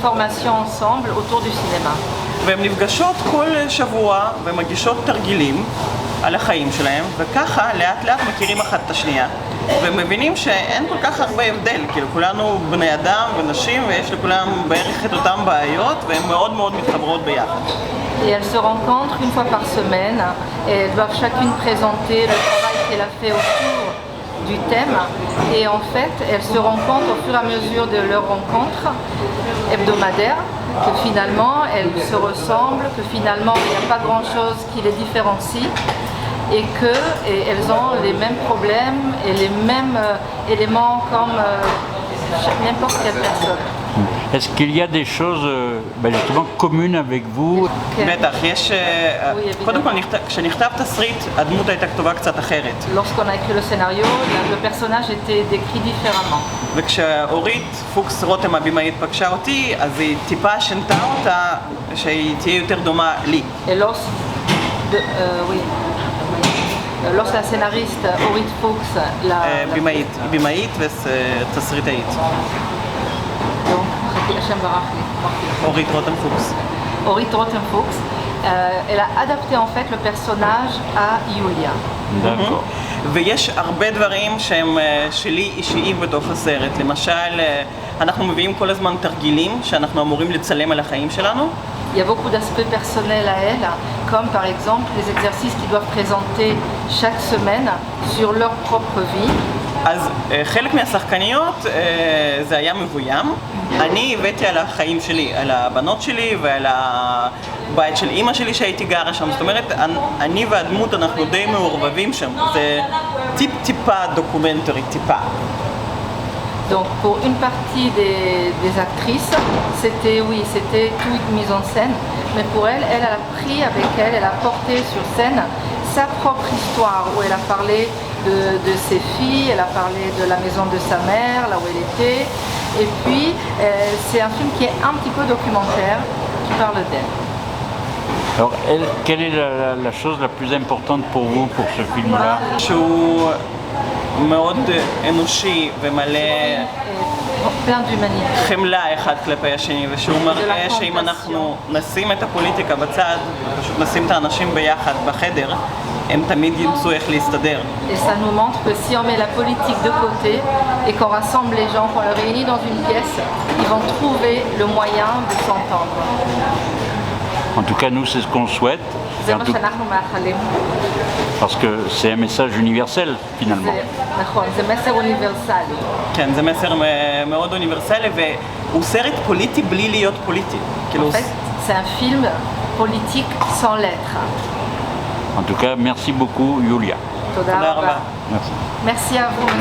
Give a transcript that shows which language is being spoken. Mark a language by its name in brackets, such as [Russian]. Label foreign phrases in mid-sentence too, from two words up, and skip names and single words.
[Hebrew] והן נפגשות כל שבוע ומגישות תרגילים על החיים שלהם, וככה לאט לאט מכירים אחת את השנייה ומבינים שאין כל כך הרבה הבדל, כאילו כולנו בני אדם ונשים ויש לכולם בערך את אותם בעיות והן מאוד מאוד מתחברות ביחד. [French] Et elles se rencontrent une fois par semaine et elles doivent chacune présenter le travail qu'elle a fait autour du thème et en fait elles se rencontrent au fur et à mesure de leur rencontre hebdomadaire, que finalement elles se ressemblent, que finalement il n'y a pas grand chose qui les différencie et qu'elles ont les mêmes problèmes et les mêmes éléments comme n'importe quelle personne. Est-ce qu'il y a des choses justement communes avec vous? [Hebrew] בטח, יש... קודם כל, כשנכתב תסריט, הדמות הייתה כתובה קצת אחרת. [French] Lorsqu'on a écrit le scénario, le personnage était décrit différemment. [Hebrew] וכשאורית פוקס רותם הבימאית פגשה אותי, אז היא טיפה שינתה אותה שהיא תהיה יותר דומה לי. [French] Lorsque la scénariste Orit Fuchs la... [Hebrew] בימאית ותסריטאית. אורית רותם פוקס. [French] Orit Rotem Fuchs, elle a adapté en fait le personnage à Yulia. D'accord. [Hebrew] ויש הרבה דברים שהם שלי אישיים בתוך הסרט. למשל, אנחנו מביאים כל הזמן תרגילים שאנחנו אמורים לצלם על החיים שלנו. [French] Il y a beaucoup d'aspects personnels à elle, comme par exemple les exercices qu'ils doivent présenter chaque semaine sur leur propre vie. [Hebrew] אז חלק מהשחקניות זה היה מבוים. אני הבאתי על החיים שלי, על הבנות שלי ועל הבית של אימא שלי שהייתי גרה שם. זאת אומרת, אני והדמות אנחנו די מעורבבים שם. זה טיפה דוקומנטרי, טיפה. [French] Donc pour une partie des actrices, c'était toute mise en scène, mais pour elle, elle a pris avec elle, elle a porté sur scène sa propre histoire, où elle a parlé de ses filles, elle a parlé de la maison de sa mère, là où elle était, et puis c'est un film qui est un petit peu documentaire, qui parle d'elle. Alors, quelle est la chose la plus importante pour vous, pour ce film-là? [Hebrew] מאוד אנושי ומלא חמלה אחד כלפי השני, ושהוא מראה שאם אנחנו נשים את הפוליטיקה בצד, פשוט נשים את האנשים ביחד בחדר, הם תמיד ימצאו איך להסתדר. [French] Et ça nous montre que si on met la politique de côté et qu'on rassemble les gens, qu'on les réunit dans une pièce, ils vont trouver le moyen de s'entendre. En tout cas, nous, c'est ce qu'on souhaite. Parce que c'est un message universel, finalement. [Hebrew] זה מסר אוניברסלי. כן, זה מסר מאוד אוניברסלי, והוא סרט פוליטי בלי להיות פוליטי. [French] En fait, c'est un film politique sans l'être. En tout cas, merci beaucoup, Yulia. [Hebrew] תודה רבה. [French] Merci à vous.